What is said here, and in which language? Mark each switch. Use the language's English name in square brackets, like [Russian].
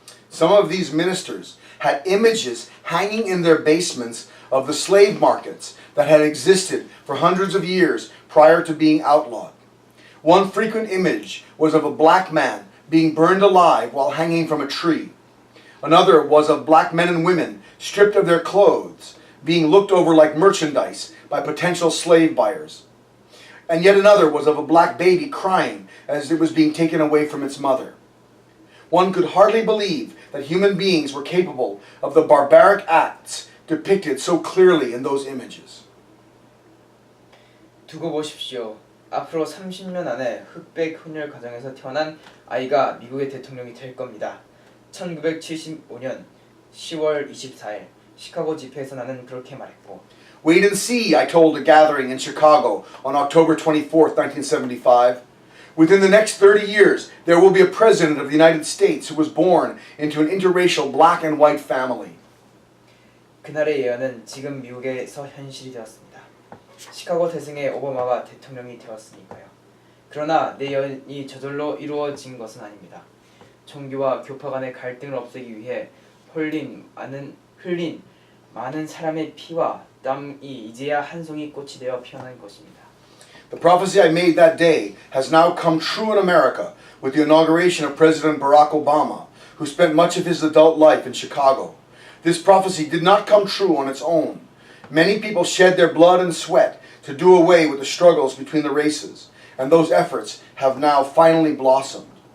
[English] Some of these ministers had images hanging in their basements of the slave markets that had existed for hundreds of years prior to being outlawed. One frequent image was of a black man being burned alive while hanging from a tree. Another was of black men and women stripped of their clothes, being looked over like merchandise by potential slave buyers. And yet another was of a black baby crying as it was being taken away from its mother. One could hardly believe that human beings were capable of the barbaric acts depicted so clearly in those images. [Korean] 두고 보십시오. 앞으로 30년 안에 흑백 혼혈 가정에서 태어난 아이가 미국의 대통령이 될 겁니다. 1975년 10월 24일 시카고 집회에서 나는 그렇게 말했고 [English] Wait and see, I told a gathering in Chicago on October 24th, 1975. Within the next 30 years, there will be a president of the United States who was born into an interracial black and white family. [Korean] 그날의 예언은 지금 미국에서 현실이 되었습니다. 시카고 대승의 오바마가 대통령이 되었으니까요. 그러나 내 예언이 저절로 이루어진 것은 아닙니다. 종교와 교파 간의 갈등을 없애기 위해 흘린 많은 사람의 피와 땀이 이제야 한 송이 꽃이 되어 피어난 것입니다. [English] The prophecy I made that day has now come true in America with the inauguration of President Barack Obama, who spent much of his adult life in Chicago. This prophecy did not come true on its own. Many people shed their blood and sweat to do away with the struggles between the races, and those efforts have now finally blossomed.